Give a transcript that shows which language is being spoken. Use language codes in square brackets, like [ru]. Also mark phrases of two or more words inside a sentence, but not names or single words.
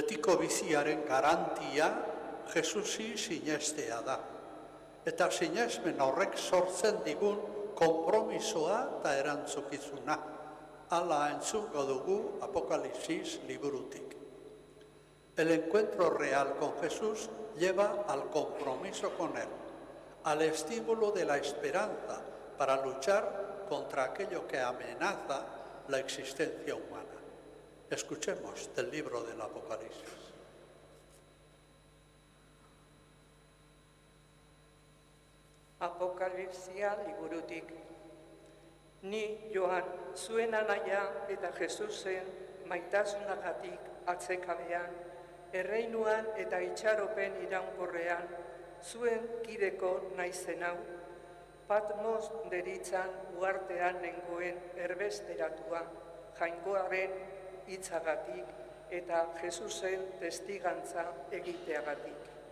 [eu] Etorkizuneko biziaren garantia Jesusi sinestea da. Eta sinesmen horrek sortzen digun konpromisoa eta erantzukizuna. Hala entzungo dugu Apocalipsis liburutik. [es] El encuentro real con Jesús lleva al compromiso con Él, al estímulo de la esperanza para luchar contra aquello que amenaza la existencia humana. Escuchemos del libro del Apocalipsis. [eu] Apokalipsia liburutik. Ni Joan, zuen anaia eta Jesusen maitasunagatik atzekabean, erreinuan eta itxaropen iraunkorrean, zuen kideko naizen hau, Patmos deritzan uhartean nengoen erbesteratua, jainkoaren hitzagatik eta Jesusen testigantza egiteagatik.